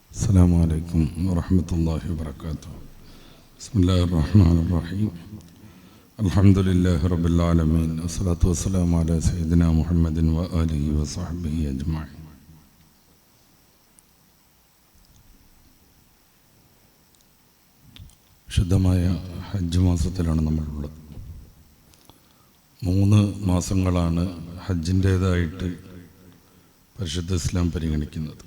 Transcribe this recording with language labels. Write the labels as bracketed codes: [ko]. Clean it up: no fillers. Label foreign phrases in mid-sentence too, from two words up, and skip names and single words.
[ar] السلام عليكم ورحمة الله وبركاته. بسم الله الرحمن الرحيم. الحمد لله رب العالمين والصلاة والسلام على سيدنا محمد وآله وصحبه أجمعين. [ml] ശുദ്ധമായ ഹജ്ജ് മാസത്തിലാണ് നമ്മളുള്ളത്. 3 മാസങ്ങളാണ് ഹജ്ജിൻ്റേതായിട്ട് പരിശുദ്ധ ഇസ്ലാം പരിഗണിക്കുന്നത്.